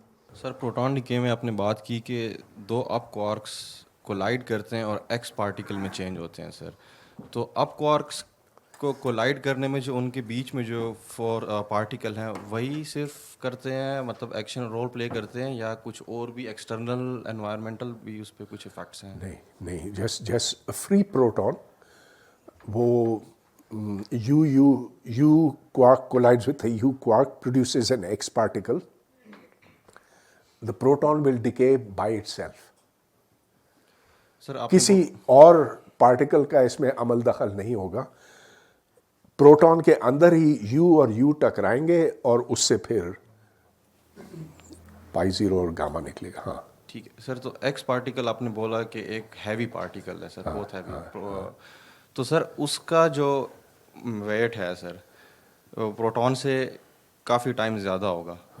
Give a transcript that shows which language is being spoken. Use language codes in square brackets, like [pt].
[hi] Sir, proton decay में आपने बात की कि 2 अप क्वार्क्स कोलाइड करते हैं और एक्स पार्टिकल में चेंज होते हैं सर, तो अप क्वार्क्स को कोलाइड करने में जो उनके बीच में जो 4 पार्टिकल हैं वही सिर्फ करते हैं, मतलब एक्शन रोल प्ले करते हैं, या कुछ और भी एक्सटर्नल एनवायरमेंटल भी उस पर कुछ इफेक्ट्स हैं? नहीं, [en] just free proton, [hi] वो [en] u quark collides with a u quark, produces an x particle. The proton will decay by itself. [hi] Sir, किसी और पार्टिकल का इसमें अमल दखल नहीं होगा, प्रोटॉन के अंदर ही u और u टकराएंगे और उससे फिर पाई जीरो और गामा निकलेगा। हाँ ठीक है सर, तो एक्स पार्टिकल आपने बोला कि एक हैवी पार्टिकल है सर, बहुत हैवी, तो सर उसका जो वेट है सर प्रोटॉन से काफ़ी टाइम ज़्यादा होगा।